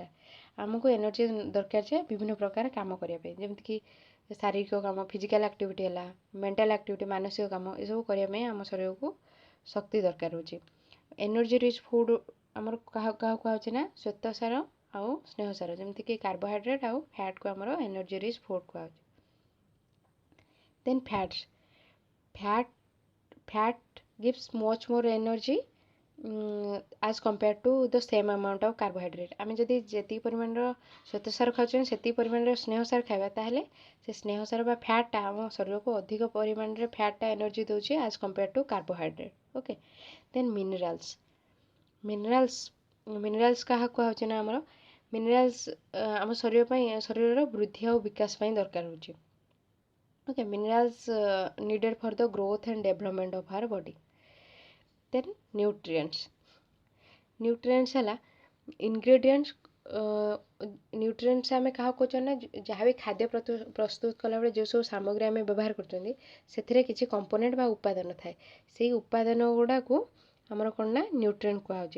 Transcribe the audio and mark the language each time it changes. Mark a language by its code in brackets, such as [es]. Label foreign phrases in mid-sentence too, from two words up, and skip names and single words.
[or] ଆମକୁ ଏନର୍ଜି ଦରକାର ଯେ ବିଭିନ୍ନ ପ୍ରକାର କାମ କରିବା ପାଇଁ, ଯେମିତିକି ଶାରୀରିକ କାମ, [en] physical activity [or] ହେଲା, [en] mental activity, [or] ମାନସିକ କାମ, ଏସବୁ କରିବା ପାଇଁ ଆମ ଶରୀରକୁ ଶକ୍ତି ଦରକାର ହେଉଛି। [en] energy rich food [or] ଆମର କାହାକୁ କୁହାହେଉଛି ନା ଶ୍ଵେତସାର ଆଉ ସ୍ନେହସାର, ଯେମିତିକି କାର୍ବୋହାଇଡ୍ରେଟ୍ ଆଉ ଫ୍ୟାଟ୍କୁ ଆମର [en] energy rich food [or] କୁହାହେଉଛି। [en] then fat gives much more energy as compared to the same amount of carbohydrate। [or] ଆମେ ଯଦି ଯେତିକି ପରିମାଣର ଶ୍ଵେତସାର ଖାଉଛନ୍ତି ସେତିକି ପରିମାଣର ସ୍ନେହସାର ଖାଇବା, ତାହେଲେ ସେ ସ୍ନେହସାର ବା ଫ୍ୟାଟ୍ଟା ଆମ ଶରୀରକୁ ଅଧିକ ପରିମାଣରେ ଫ୍ୟାଟ୍ଟା ଏନର୍ଜି ଦେଉଛି [en] as compared to carbohydrate। [or] ଓକେ, [en] then minerals [or] କାହାକୁ କୁହାହେଉଛି ନା ଆମର ମିନେରାଲ୍ସ ଆମ ଶରୀରର ବୃଦ୍ଧି ଆଉ ବିକାଶ ପାଇଁ ଦରକାର ହେଉଛି। [en] okay, minerals needed for the growth and development of our body। then nutrients [or] ହେଲା ଇନଗ୍ରେଡ଼ିଏଣ୍ଟସ୍। ନ୍ୟୁଟ୍ରିଏଣ୍ଟସ୍ ଆମେ କାହାକୁ କହୁଛନ୍ତି ନା ଯାହା ବି ଖାଦ୍ୟ ପ୍ରସ୍ତୁତ କଲାବେଳେ ଯେଉଁ ସବୁ ସାମଗ୍ରୀ ଆମେ ବ୍ୟବହାର କରୁଛନ୍ତି ସେଥିରେ କିଛି କମ୍ପୋନେଣ୍ଟ ବା ଉପାଦାନ ଥାଏ। ସେଇ ଉପାଦାନ ଗୁଡ଼ାକୁ ଆମର କ'ଣ ନା ନ୍ୟୁଟ୍ରିଏଣ୍ଟ କୁହାହେଉଛି।